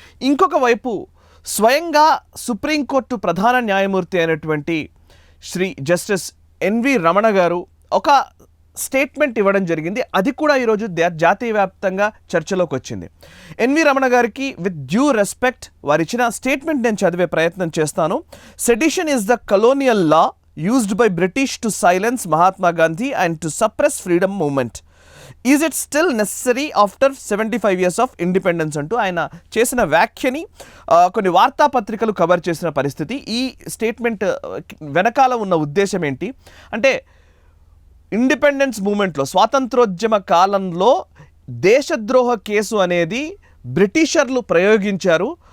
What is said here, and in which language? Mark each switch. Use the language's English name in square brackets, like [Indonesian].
[Telugu] ఇంకొక వైపు స్వయంగా సుప్రీంకోర్టు ప్రధాన న్యాయమూర్తి అయినటువంటి శ్రీ జస్టిస్ ఎన్వి రమణ గారు ఒక స్టేట్మెంట్ ఇవ్వడం జరిగింది. అది కూడా ఈరోజు జాతీయ వ్యాప్తంగా చర్చలోకి వచ్చింది. ఎన్వి రమణ గారికి [English] with due respect [Telugu] వారు ఇచ్చిన స్టేట్మెంట్ నేను చదివే ప్రయత్నం చేస్తాను. [English] Sedition is the colonial law used by British to silence Mahatma Gandhi and to suppress freedom movement. Is it still necessary after 75 years of independence [Telugu] అంటూ ఆయన చేసిన వ్యాఖ్యని కొన్ని వార్తాపత్రికలు కవర్ చేసిన పరిస్థితి. ఈ స్టేట్మెంట్ వెనకాల ఉన్న ఉద్దేశం ఏంటి అంటే, ఇండిపెండెన్స్ మూమెంట్లో స్వాతంత్రోద్యమ కాలంలో దేశద్రోహ కేసు అనేది బ్రిటిషర్లు ప్రయోగించారు.